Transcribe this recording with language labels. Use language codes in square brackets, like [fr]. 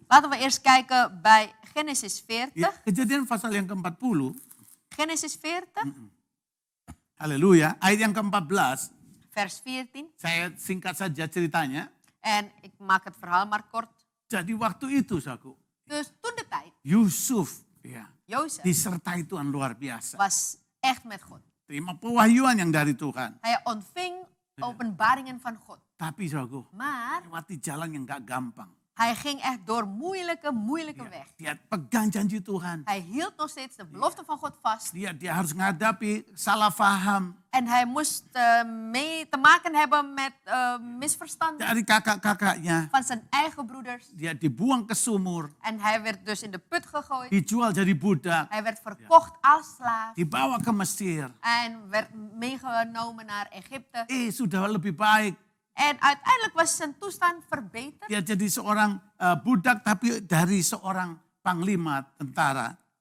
[nl] Laten we eerst kijken bij Genesis 40. [id] Ya, Kejadian pasal yang ke-40. [nl] Genesis 40, [id] Haleluya. Ayat yang ke-14. [nl] vers 14. [id] Saya singkat saja ceritanya. [nl] En ik maak het verhaal maar kort. [id] Jadi waktu itu, saudaraku, [nl] Dus toen de tijd, [id] Yusuf ya, [nl] Jozef [id] disertai Tuhan luar biasa. [nl] was echt met God. [id] Terima pewahyuan yang dari Tuhan. [nl] Hij ontving openbaringen van God. [id] Tapi saudaraku, [nl] Maar [id] lewati jalan yang gak gampang. [nl] hij ging echt door moeilijke weg. [id] Dia pegang janji Tuhan. [nl] Hij hield nog steeds de belofte van God vast. [id] Dia harus menghadapi salah faham [nl] En hij moest mee te maken hebben met misverstanden [id] dari kakak-kakaknya. [nl] van zijn eigen broeders. [id] Dia dibuang ke sumur, [nl] En hij werd dus in de put gegooid. [id] dijual jadi budak, [nl] Hij werd verkocht als slaaf. [id] dibawa ke Mesir. [nl] En werd meegenomen naar Egypte. [id] Sudah lebih baik. [nl] En uiteindelijk was zijn toestand verbeterd. [id] Dia jadi seorang budak tapi dari seorang panglima tentara.